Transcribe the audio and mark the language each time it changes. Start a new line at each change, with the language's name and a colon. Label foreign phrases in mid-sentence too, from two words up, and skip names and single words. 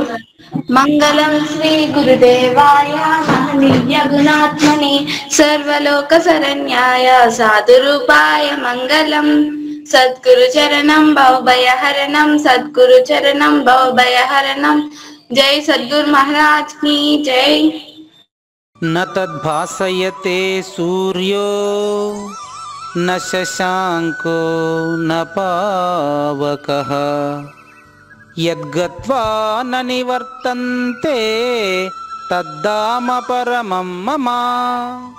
Sanskrit: మంగళం శ్రీ గురుదేవాయ మహనీయ గుణాత్మని సర్వలోక శరణ్యాయ సాధురూపాయ మంగళం. సద్గురు చరణం భవభయహరణం, సద్గురు చరణం భవభయహరణం.
Hindi: जै सद्गुरु महाराज की जै.
Sanskrit: न तद्भासयते सूर्यो न शशांको न पावकः यद्गत्वा न निवर्तन्ते तद्धाम परमं मम.